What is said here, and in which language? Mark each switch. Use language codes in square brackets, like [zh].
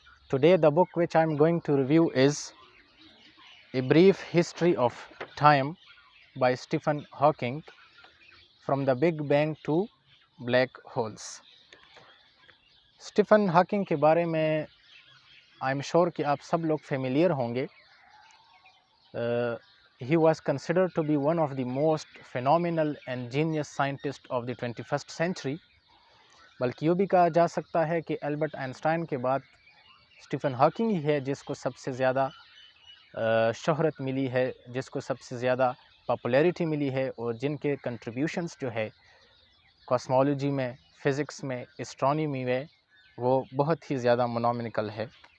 [en] Today the book which I am going to review is A Brief History of Time by Stephen Hawking, From the Big Bang to Black Holes. [hi] Stephen Hawking के बारे में [en] I am sure [hi] कि आप सब लोग familiar होंगे. [en] He was considered to be one of the most phenomenal and genius scientists of the 21st century. [hi] बल्कि यूँ भी कहा जा सकता है कि एल्बर्ट आइंस्टाइन के बाद स्टीफन हॉकिंग ही है जिसको सबसे ज़्यादा शोहरत मिली है, जिसको सबसे ज़्यादा पॉपुलैरिटी मिली है और जिनके कंट्रीब्यूशंस जो है कॉस्मोलॉजी में, फ़िज़िक्स में, एस्ट्रोनॉमी में वो बहुत ही ज़्यादा मोनोमिनिकल है.